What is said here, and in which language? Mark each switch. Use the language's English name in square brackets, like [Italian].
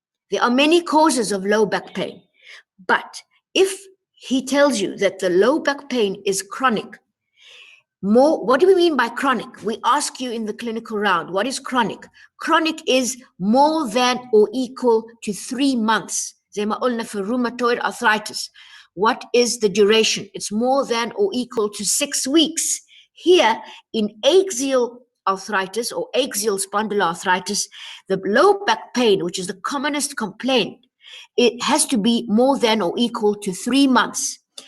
[English] There are many causes of low back pain, but if he tells you that the low back pain is chronic, what do we mean by chronic? We ask you in the clinical round, what is chronic? Chronic is more than or equal to 3 months. [Arabic] زي ما قلنا في rheumatoid arthritis. [English] What is the duration? It's more than or equal to 6 weeks. Here in axial arthritis or axial spondyloarthritis, the low back pain, which is the commonest complaint, it has to be more than or equal to 3 months.